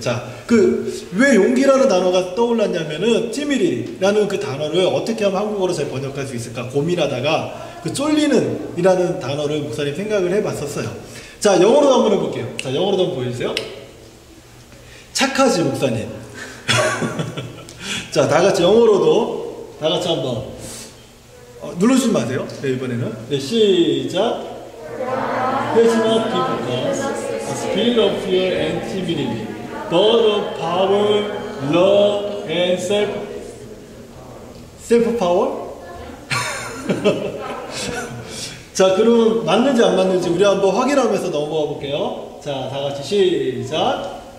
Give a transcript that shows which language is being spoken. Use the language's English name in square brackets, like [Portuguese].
[Korean] 자, 왜 용기라는 단어가 떠올랐냐면은 티미리라는 그 단어를 어떻게 하면 한국어로 잘 번역할 수 있을까 고민하다가 그 쫄리는 이라는 단어를 목사님 생각을 해봤었어요. 자, 영어로도 한번 해볼게요. 자, 영어로도 한번 보여주세요. 착하지, 목사님. 자, 다 같이 영어로도 다 같이 한번 눌러주지 마세요. 네, 이번에는. 네, 시작. [English] Has not given us a spirit of fear and timidity, but of power, love, and self-power? [Korean] 자, 그럼 맞는지 안 맞는지 우리 한번 확인하면서 넘어가 볼게요. 자, 다 같이 시작.